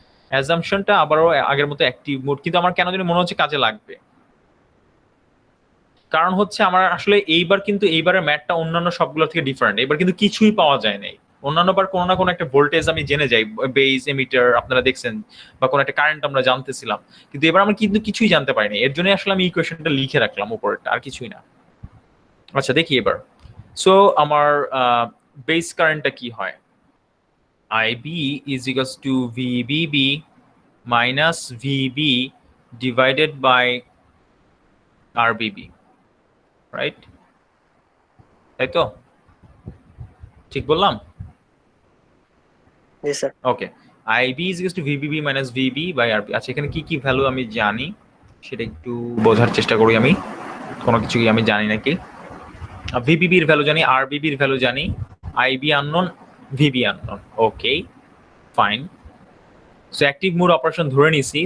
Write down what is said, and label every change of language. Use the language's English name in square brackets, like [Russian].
[Bangla] অ্যাজাম্পশনটা আবারও আগের মতো অ্যাক্টিভ মোড, কিন্তু আমার কেন জানি মনে হচ্ছে কাজে লাগবে, কারণ হচ্ছে আমার আসলে এইবারের ম্যাথটা অন্যান্য সবগুলো থেকে ডিফারেন্ট। এবার কিন্তু কিছুই পাওয়া যায় নাই, অন্যান্যবার কোনো না কোনো একটা ভোল্টেজ আমি জেনে যাই, বেস এমিটার আপনারা দেখছেন, বা কোনো একটা কারেন্ট আমরা জানতেছিলাম, কিন্তু এবার আমরা কিন্তু কিছুই জানতে পারিনি। এর জন্য আসলে আমি ইকুয়েশনটা লিখে রাখলাম উপরেরটা, আর কিছুই না। আচ্ছা দেখি এবার, সো আমার বেস কারেন্টটা কি হয়, [English] IB is equals to VBB minus VB divided by RBB, right? [Bangla] তাই তো, ঠিক বললাম? জি sir. [English] Okay, IB is equals to VBB minus VB by RB। [Bangla] আচ্ছা, এখানে কি কি ভ্যালু আমি জানি সেটা একটু বোঝার চেষ্টা করি। আমি কোনো কিছু কি আমি জানি নাকি? VBB এর ভ্যালু জানি, RBB এর ভ্যালু জানি, IB unknown, VB unknown. Okay fine, so active mode operation ধরে নিছি।